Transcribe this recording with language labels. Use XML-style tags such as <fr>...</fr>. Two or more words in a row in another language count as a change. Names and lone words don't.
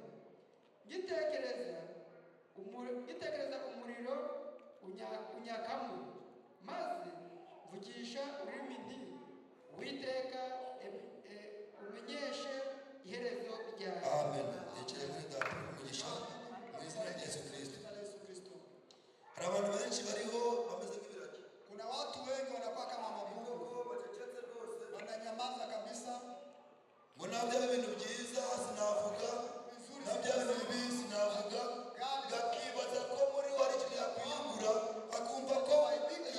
<rw>Ngitekereza umuriro unyakamo, maze mvugisha ururimi nti Uwiteka umenyeshe iherezo ryawe. Amen. Yicaye muri data umugisha mu izina rya Yesu Kristo. Hari abantu benshi bariho bameze nk'ibiragi.</rw> <sw>Kuna watu wengi wanakuwa kama mabubu.</sw> <rw>Bacecetse rwose.</rw> <sw>Wananyamaza kabisa.</sw> <rw>Ngo nabyo ibintu byiza sinavuga, nabyo ibintu bibi sinavuga, gakibaza ko muri we hari ikintu yakwiyungura, akumva ko</rw>